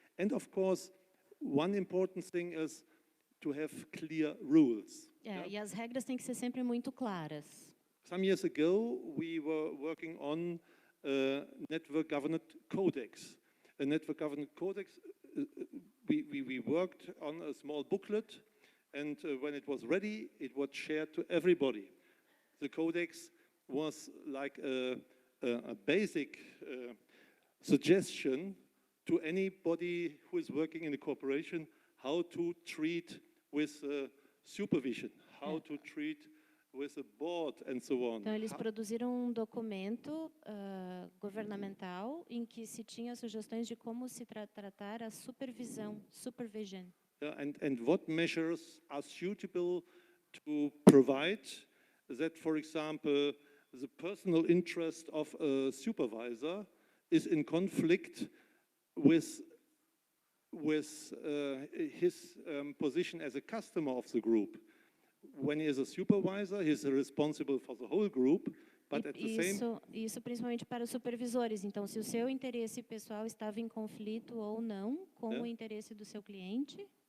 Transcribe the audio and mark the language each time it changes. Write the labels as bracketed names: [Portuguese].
[English] And of course, one important thing is to have clear rules. [Portuguese] E as regras têm que ser sempre muito claras. [English] Some years ago, we were working on a Network Governance Codex. A Network Governance Codex, we worked on a small booklet, and when it was ready, it was shared to everybody. The codex was like a basic suggestion to anybody who is working in a corporation how to treat with supervision, how to treat with a board and so on. [Portuguese] Então eles produziram documento governamental em que se tinha sugestões de como se tratar a supervisão, supervision. [English] And what measures are suitable to provide that, for example, the personal interest of a supervisor is in conflict with his position as a customer of the group. When he is a supervisor, he is responsible for the whole group, but at the same... [Portuguese] Isso principalmente para os supervisores. Então, se o seu interesse pessoal estava em conflito ou não com o interesse do seu cliente.